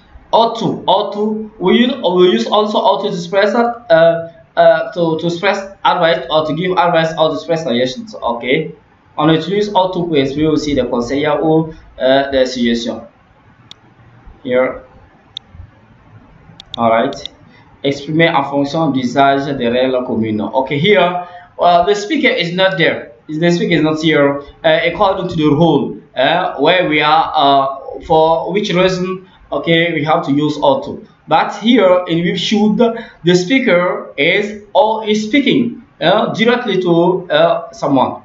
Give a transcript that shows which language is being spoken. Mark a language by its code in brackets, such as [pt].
[en] Ought to. We use also ought to express to express advice or to give advice or to express suggestions. [fr] Ok, on utilise all to pour exprimer aussi des conseils ou des suggestions. [en] Here, alright. [fr] Exprimer en fonction d'usage des règles communes. [en] Okay, here, the speaker is not there. The speaker is not here according to the rule where we are. For which reason? Okay, we have to use auto. But here in we should the speaker is speaking directly to someone.